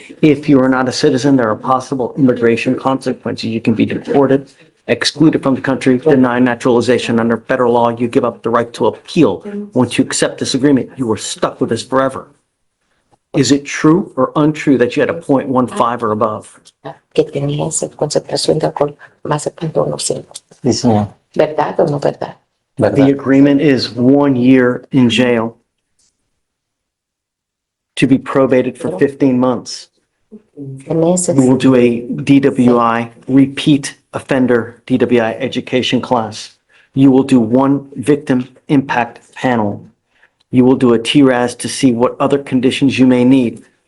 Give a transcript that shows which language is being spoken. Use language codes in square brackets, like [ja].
[en] If you are not a citizen, there are possible immigration consequences. You can be deported, excluded from the country, denied naturalization. Under federal law, you give up the right to appeal. Once you accept this agreement, you are stuck with this forever. Is it true or untrue that you had a .15 or above? [es] Que tenía esa concentración de alcohol más de 0.15. Sí, señor. ¿Verdad o no verdad? [en] The [es] ¿Verdad? [en] agreement is 1 year in jail to be probated for 15 months. [es] Meses. [en] You will do a DWI, repeat offender DWI education class. You will do one victim impact panel. You will do a TRAS to see what other conditions you may need.